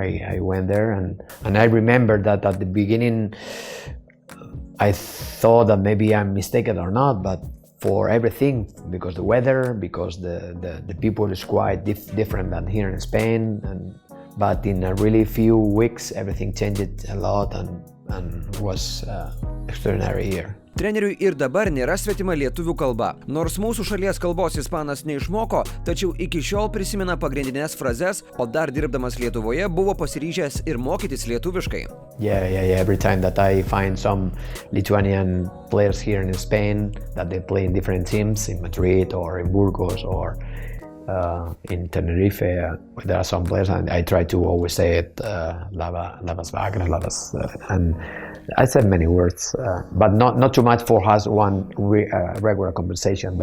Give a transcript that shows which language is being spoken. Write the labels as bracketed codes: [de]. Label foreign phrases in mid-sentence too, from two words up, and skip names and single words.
[en] I went there, and I remember that at the beginning I thought that maybe I'm mistaken or not, but for everything, because the weather, because the people is quite different than here in Spain, but in a really few weeks everything changed a lot, and was extraordinary year. [lt] Treneriui ir dabar nėra svetima lietuvių kalba. Nors mūsų šalies kalbos ispanas neišmoko, tačiau iki šiol prisimena pagrindinės frazes, o dar dirbdamas Lietuvoje buvo pasiryžęs ir mokytis lietuviškai. [en] Yeah. Every time that I find some Lithuanian players here in Spain that they play in different teams, in Madrid or in Burgos or in Tenerife, there are some players, and I try to always say it, [lt] Labas vakaras, Labas, [en] and I said many words, but not too much for us one regular conversation.